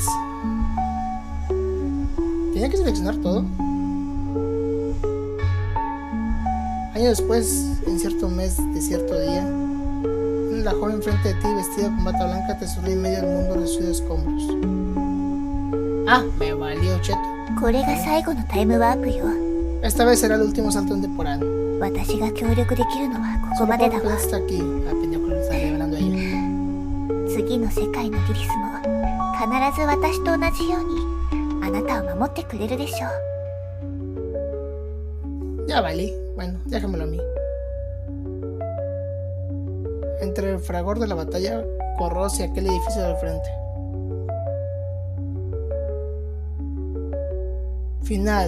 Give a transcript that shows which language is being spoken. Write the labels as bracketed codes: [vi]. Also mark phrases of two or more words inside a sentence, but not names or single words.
[es] ¿Tenía que seleccionar todo? Años después, en cierto mes de cierto día, la joven frente de ti, vestida con bata blanca, te sonríe en medio del mundo de sus escombros. Me valió cheto. [ja] これが最後のタイムワープよ。 [es] Esta vez será el último salto en temporal. [ja] 私が協力できるのはここまでだわ。 [es] Solo está aquí. Pendejo, lo está revelando ella. [ja] 次の世界のリリスも必ず私と同じようにあなたを守ってくれるでしょう。 [es] Ya valí. Bueno, déjamelo a mí. Entre el fragor de la batalla, corro hacia aquel edificio del frente. Final.